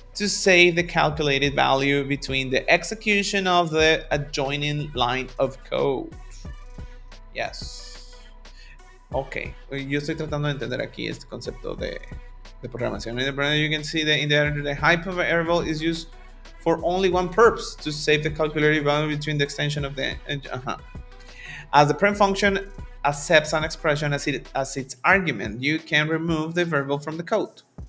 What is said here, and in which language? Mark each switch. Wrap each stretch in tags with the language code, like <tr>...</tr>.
<en>To save the calculated value between the execution of the adjoining line of code. Yes. Ok.</en> <es>Yo estoy tratando de entender aquí este concepto de programación.</es> <en>In the program, you can see that in the hyper variable is used for only one purpose, to save the calculated value between the extension of the As the print function accepts an expression as its argument, you can remove the variable from the code.</en>